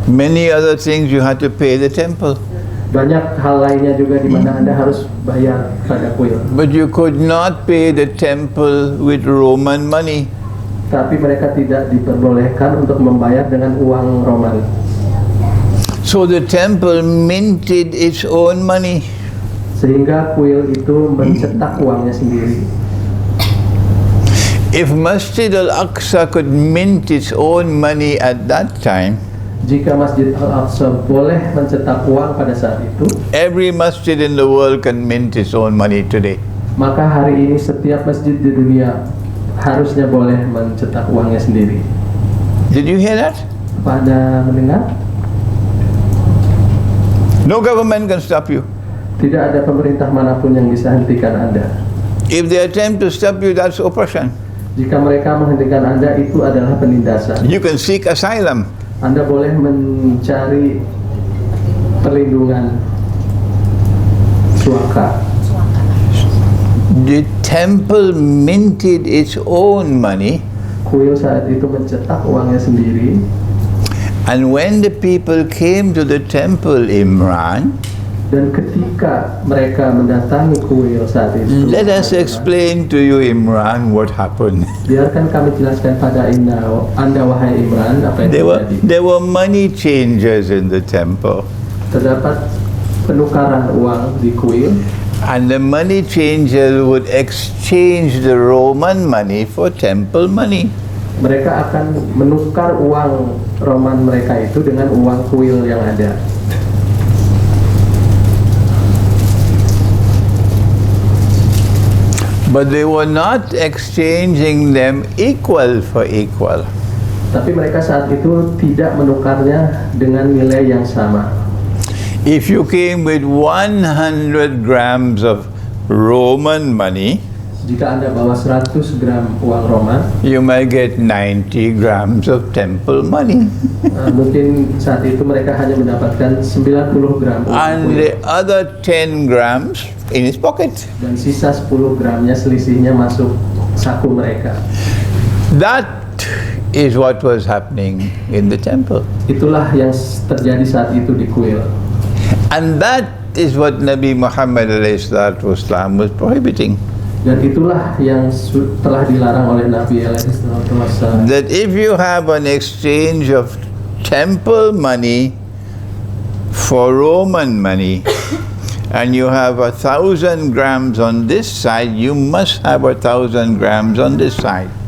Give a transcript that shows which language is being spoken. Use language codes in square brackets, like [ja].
[en] Many other things you have to pay the temple. [id] Banyak hal lainnya juga di mana Anda harus bayar pada kuil. [en] But you could not pay the temple with Roman money. [id] Tapi mereka tidak diperbolehkan untuk membayar dengan uang Romawi. [en] So the temple minted its own money. [id] Sehingga kuil itu mencetak uangnya sendiri. [en] If Masjid al-Aqsa could mint its own money at that time, [id] Jika Masjid Al-Aqsa boleh mencetak uang pada saat itu, [en] every masjid in the world can mint its own money today. [id] maka hari ini setiap masjid di dunia harusnya boleh mencetak uangnya sendiri. [en] Did you hear that? [id] Apa Anda mendengar? [en] No government can stop you. [id] Tidak ada pemerintah manapun yang bisa hentikan Anda. [en] If they attempt to stop you, that's oppression. [id] Jika mereka menghentikan Anda, itu adalah penindasan. [en] You can seek asylum. [id] Anda boleh mencari perlindungan, suaka. [en] The temple minted its own money, [id] Kuil saat itu mencetak uangnya sendiri. [en] and when the people came to the temple, Imran, [id] Dan ketika mereka mendatangi kuil saat itu, [en] let us explain to you, Imran, what happened. [id] biarkan kami jelaskan pada Anda wahai Imran, apa yang terjadi. [en] There were money changers in the temple. [id] Terdapat penukaran uang di kuil, [en] And the money changer would exchange the Roman money for temple money. [id] mereka akan menukar uang Roman mereka itu dengan uang kuil yang ada. [en] But they were not exchanging them equal for equal. [id] Tapi mereka saat itu tidak menukarnya dengan nilai yang sama. [en] If you came with 100 grams of Roman money, [id] Jika Anda bawa 100 gram uang Roman, [en] you might get 90 grams of temple money. [id] mungkin saat itu mereka hanya mendapatkan 90 gram uang [en] And [id] kuil. [en] the other 10 grams in his pocket. [id] Dan sisa 10 gramnya selisihnya masuk saku mereka. [en] That is what was happening in the temple. [id] Itulah yang terjadi saat itu di kuil. [en] And that is what Nabi Muhammad ﷺ was prohibiting. [id] Dan itulah yang telah dilarang oleh Nabi SAW. [en] That if you have an exchange of temple money for Roman money, and you have 1,000 grams on this side, you must have 1,000 grams on this side.